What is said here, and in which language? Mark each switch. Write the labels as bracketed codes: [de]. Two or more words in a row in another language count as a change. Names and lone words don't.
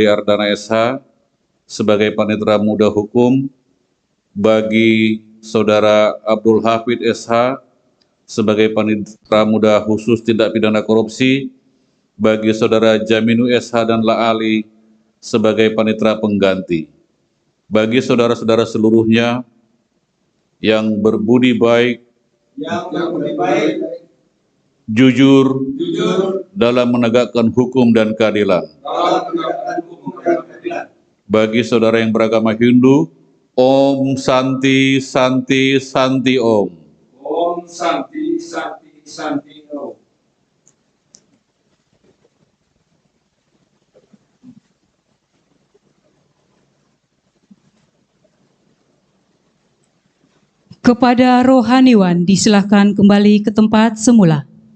[id] Ardana SH sebagai Panitera Muda Hukum, bagi Saudara Abdul Hafid SH sebagai Panitera Muda Khusus Tindak Pidana Korupsi, bagi Saudara Jaminu SH dan Laali sebagai Panitera Pengganti, bagi saudara-saudara seluruhnya yang berbudi baik, jujur dalam menegakkan hukum dan keadilan. Bagi saudara yang beragama Hindu, [sa] Om Santi Santi Santi Om. Om Santi Santi Santi Om. [id] Kepada rohaniwan disilahkan kembali ke tempat semula.